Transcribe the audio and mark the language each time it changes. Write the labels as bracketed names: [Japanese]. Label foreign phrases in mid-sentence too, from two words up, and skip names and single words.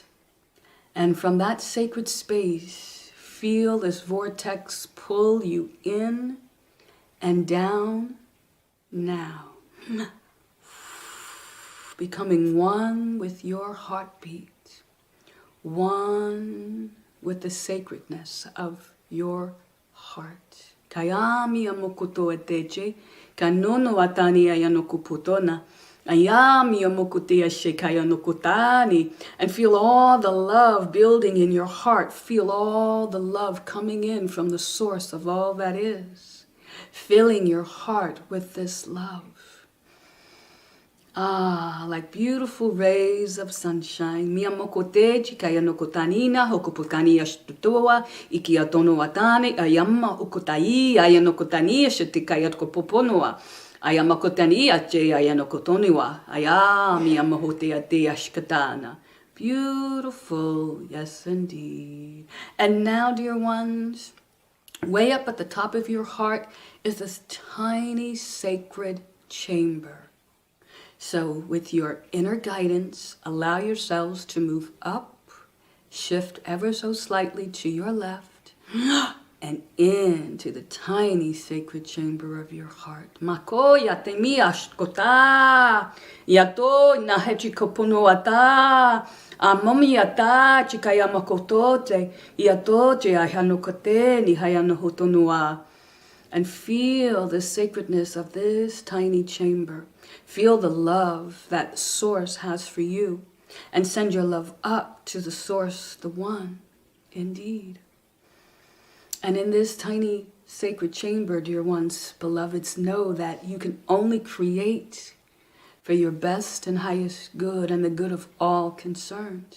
[English] And from that sacred space, feel this vortex pull you in and down now. Becoming one with your heartbeat, one with the sacredness of your heart. Kayami amokuto eteche, kanono atani ayanokuputona, ayami amokutea shekayanokutani, and feel all the love building in your heart. Feel all the love coming in from the source of all that is, filling your heart with this love. Like beautiful rays of sunshine. Mia mokote chikaya no kotanina, hokoputani ashtutoa, ikia tono atane, ayama ukotai, ayano kotania shetikaya kopoponoa. Ayama kotani ache ayano kotoniwa. Aya mia mohote ate ashkatana. Beautiful, yes indeed. And now, dear ones, way up at the top of your heart is this tiny sacred chamber. So with your inner guidance, allow yourselves to move up, shift ever so slightly to your left, and into the tiny sacred chamber of your heart. Mako yate miashkota, yato nahechi kopunoata, amomiata chikayamakotote, yatote ahanokote ni hayanohotonua. And feel the sacredness of this tiny chamber. Feel the love that Source has for you. And send your love up to the Source, the One, indeed. And in this tiny sacred chamber, dear ones, beloveds, know that you can only create for your best and highest good and the good of all concerned.